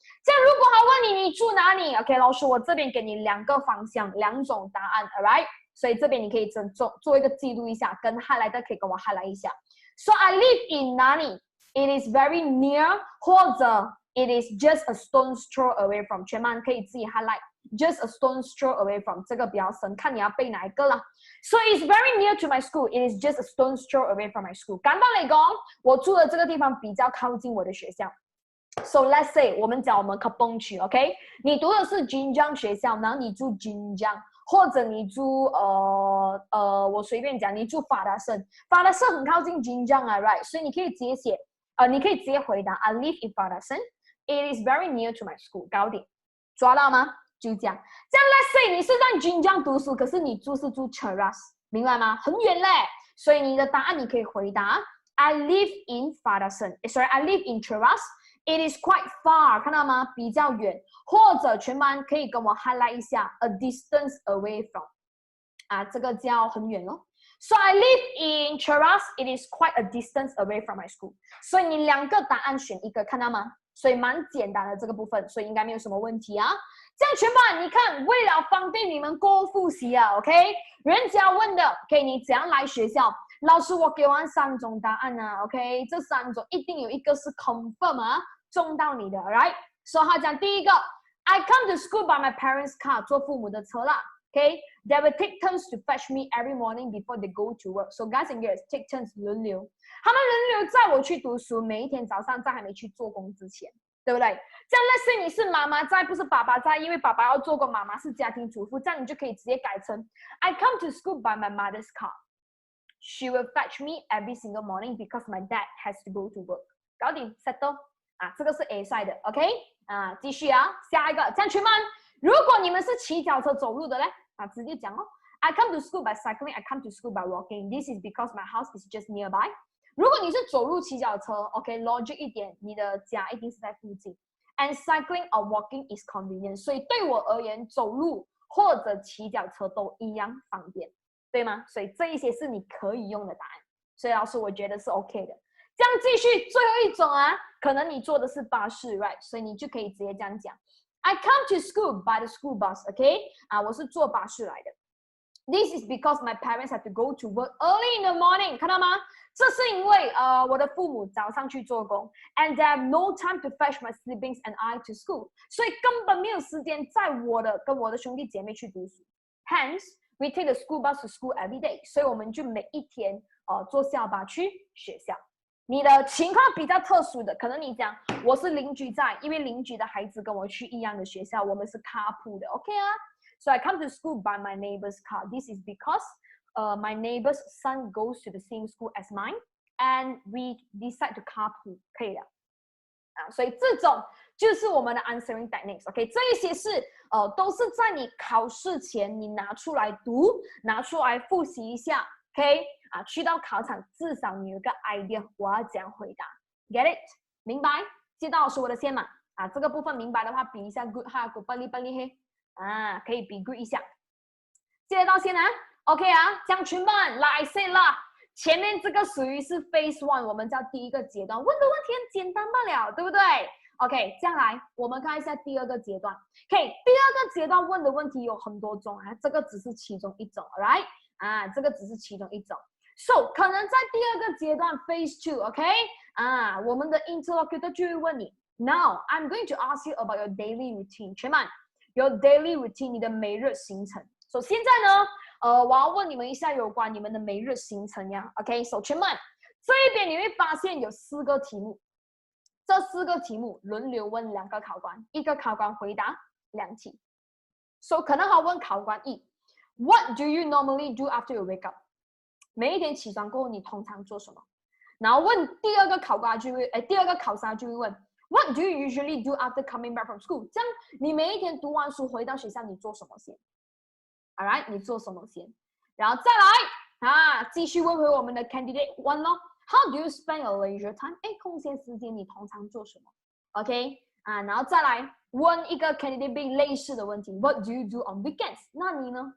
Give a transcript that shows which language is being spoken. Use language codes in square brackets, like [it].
[zh] 这样如果他问你住哪里 ，OK， 老师我这边给你2个方向，2种答案 ，alright？所以这边你可以做一个记录一下，跟 highlight 可以跟我 highlight 一下。 [en] So I live in [zh] 哪里 [en] ？It is very near， [zh] 或者 [en] It is just a stone's throw away from。 [zh] 全班可以自己 highlight。 [en] Just a stone's throw away from [zh] 这个比较深，看你要背哪一个啦。 [en] So it's very near to my school. It is just a stone's throw away from my school。 [zh] 感到哪个？我住的这个地方比较靠近我的学校。 [en] So let's say [zh] 我们讲我们 Kapong 区 ，OK？你读的是 Jinjiang 学校，然后你住 Jinjiang， 或者你住我随便讲，你住法达盛，法达盛很靠近 Jinjiang 啊 ，right？所以你可以直接写，你可以直接回答 [en] I live in [zh] 法达盛。 [en] It is very near to my school。 [zh] 高点，抓到吗？就这样。这样 [en] let's say [zh] 你是在 Jinjiang 读书，可是你住 Cheras， 明白吗？很远嘞，所以你的答案你可以回答 [en] I live in [zh] 法达盛 ， [en] sorry I live in Cheras。 It is quite far， [zh] 看到吗？比较远，或者全班可以跟我 highlight 一下 [en] a distance away from， [zh] 啊，这个叫很远咯。 [en] So I live in Cheras. It is quite a distance away from my school。 [zh] 所以你2个答案选一个，看到吗？所以蛮简单的这个部分，所以应该没有什么问题啊。这样全班你看，为了方便你们过复习啊 ，OK？人家问的 ，OK？ 你怎样来学校？老师，我给完3种答案啊 ，OK？这3种一定有一个是 confirm 啊，中到你的 ，right？所以他讲第一个 [en] ，I come to school by my parents' car， [zh] 坐父母的车啦 [en] ，OK？They will take turns to fetch me every morning before they go to work. So guys and girls, take turns [zh] 轮流，他们轮流载我去读书，每一天早上在还没去做工之前，对不对？这样类似你是妈妈在，不是爸爸在，因为爸爸要做工，妈妈是家庭主妇，这样你就可以直接改成 [en] I come to school by my mother's car。 She will fetch me every single morning because my dad has to go to work. [zh] 搞定 settle 啊，这个是 A side 的 ，OK 啊，继续啊，下一个，这样全班，如果你们是骑脚车走路的嘞，啊，直接讲哦。 [en] I come to school by cycling. I come to school by walking. This is because my house is just nearby. [zh] 如果你是走路骑脚车 ，OK，logic 一点，你的家一定是在附近。 [en] And cycling or walking is convenient. [zh] 所以对我而言，走路或者骑脚车都一样方便，对吗？所以这一些是你可以用的答案。所以老师我觉得是 OK 的。这样继续，最后一种啊，可能你坐的是巴士 ，right？所以你就可以直接这样讲 [en] ：I come to school by the school bus，OK？ [zh] 啊，我是坐巴士来的。 [en] This is because my parents have to go to work early in the morning， [zh] 看到吗？这是因为我的父母早上去做工 ， [en] and they have no time to fetch my siblings and I to school， [zh] 所以根本没有时间载跟我的兄弟姐妹去读书。 [en] Hence, we take the school bus to school every day， [zh] 所以我们就每一天坐校巴去学校。你的情况比较特殊的，可能你讲我是邻居在，因为邻居的孩子跟我去一样的学校，我们是 carpool 的 ，OK 啊？ [en] So I come to school by my neighbor's car. This is because my neighbor's son goes to the same school as mine, and we decide to carpool. [zh] 可以的啊，所以这种就是我们的 answering techniques。OK， 这一些是都是在你考试前你拿出来读，拿出来复习一下。 OK 啊，去到考场至少你有个 idea， 我要怎样回答 ？ [en] Get it？ [zh] 明白？接到老师我的线嘛？啊，这个部分明白的话，比一下 good 哈 ，good 帮你嘿。啊，可以比 good 一下，接得到先啊 ，OK 啊，将群们来 say 啦，前面这个属于是 phase one， 我们叫第一个阶段，问的问题很简单罢了，对不对 ？OK， 这样来，我们看一下第二个阶段。 OK， 第二个阶段问的问题有很多种啊，这个只是其中一种 ，alright？啊，这个只是其中一种。 So， 可能在第二个阶段 phase two，OK？啊，我们的 interlocutor 就会问你 ， [en] Now I'm going to ask you about your daily routine， [zh] 全满。 [en] Your daily routine， [zh] 你的每日行程。所以现在呢，我要问你们一下有关你们的每日行程呀。 OK， 所以全们这一边你会发现有4个题目，这4个题目轮流问2个考官，一个考官回答2题。所以可能好问考官1 [en] ，What do you normally do after you wake up？ [zh] 每一天起床过后你通常做什么？然后问第二个考官就会，第二个考生就会问。 [en] What do you usually do after coming back from school？ [zh] 这样你每一天读完书回到学校，你做什么先 ？Alright， 你做什么先？然后再来啊，继续问回我们的 candidate one 咯。 [en] How do you spend your leisure time？ [zh] 空闲时间你通常做什么 ？OK 啊，然后再来问一个 candidate B 类似的问题 ， [en] What do you do on weekends？ [zh] 那你呢？